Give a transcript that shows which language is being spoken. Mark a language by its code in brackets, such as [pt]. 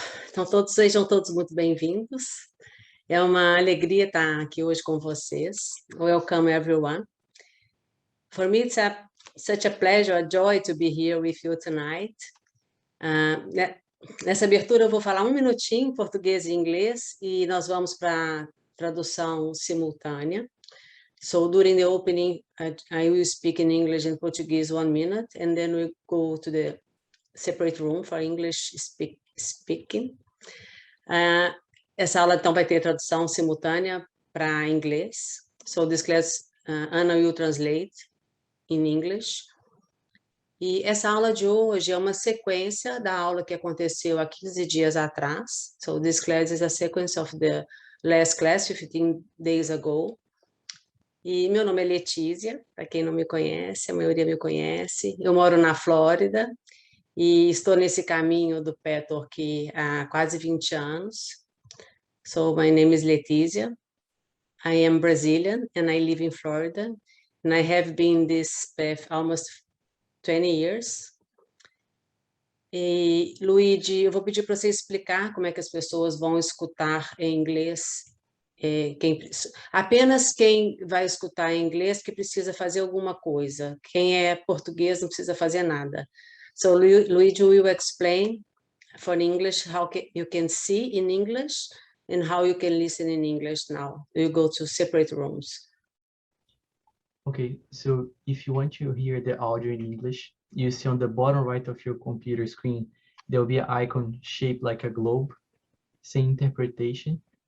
[pt] Então, sejam todos muito bem-vindos. É uma alegria estar aqui hoje com vocês. [en] Welcome, everyone. For me, it's such a pleasure, a joy to be here with you tonight. [pt] Nessa abertura, eu vou falar um minutinho em português e inglês e nós vamos para a tradução simultânea. [en] So, during the opening, I will speak in English and Portuguese 1 minute, and then we go to the separate room for English speaking. [pt] Essa aula, então, vai ter tradução simultânea para inglês. [en] So, this class, Anna will translate in English. [pt] E essa aula de hoje é uma sequência da aula que aconteceu há 15 dias atrás. [en] So, this class is a sequence of the last class, 15 days ago. [pt] E meu nome é Letícia, para quem não me conhece, a maioria me conhece. Eu moro na Flórida e estou nesse caminho do Petwork há quase 20 anos. [en] So, my name is Letícia. I am Brazilian and I live in Florida. And I have been this path almost 20 years. [pt] E, Luigi, eu vou pedir para você explicar como é que as pessoas vão escutar em inglês. Apenas quem vai escutar em inglês que precisa fazer alguma coisa. Quem é português não precisa fazer nada. [en] So, Luigi will explain for English how you can see in English and how you can listen in English now. You go to separate rooms. Okay, so if you want to hear the audio in English, you see on the bottom right of your computer screen, there will be an icon shaped like a globe, saying interpretation.